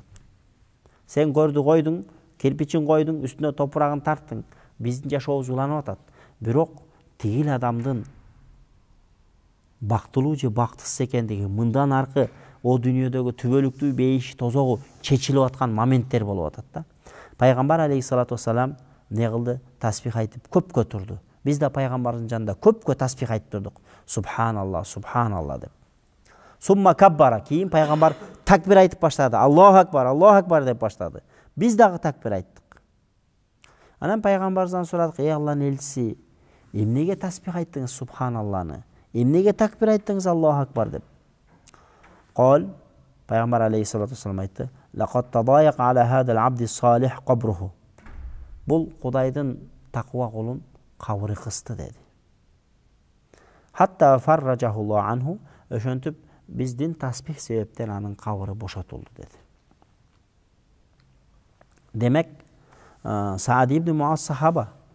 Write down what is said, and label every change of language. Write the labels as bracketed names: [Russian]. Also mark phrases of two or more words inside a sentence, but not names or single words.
[Kyrgyz] Сен көрдү койдуң, кирпичин койдуң, үстүнө топурагын тарттың, биздин жашообуз уланып атат. Бирок тигил адамдын бактылуу же бактысыз экендиги, мындан аркы о дүйнөдөгү түбөлүктүү бейиши тозогу чечилип аткан моменттер болуп атат да. Пайгамбар [Arabic] عليه الصلاة والسلام [Kyrgyz] не кылды? Тасбих айтып көпкө турду. Биз да пайгамбардын жанында көпкө тасбих айтып турдук. [Arabic] سبحان الله سبحان الله [Kyrgyz] деп. [Arabic] ثم كبر, [Kyrgyz] кийин пайгамбар такбир айтып баштады. [Arabic] الله أكبر [Kyrgyz] деп баштады. Биз дагы такбир айттык. Анан пайгамбардан сурадык: "Ey Алланын элчиси, эмнеге тасбих айттыңыз субханалланы? Эмнеге такбир айттыңыз [Arabic] الله أكبر [Kyrgyz] деп?" Кол, пайгамбар [Arabic] عليه الصلاة والسلام [Kyrgyz] айтты: [Arabic] "لقد تضايق على هذا العبد الصالح قبره." [Kyrgyz] Бул Кудайдын таква кулун кабыры кысты деди. [Arabic] حتى فرج الله عنه, [Kyrgyz] ошентип биздин тасбих себептен анын кабыры бошотулду деди. Демек, Саад ибн Муаз сахаба.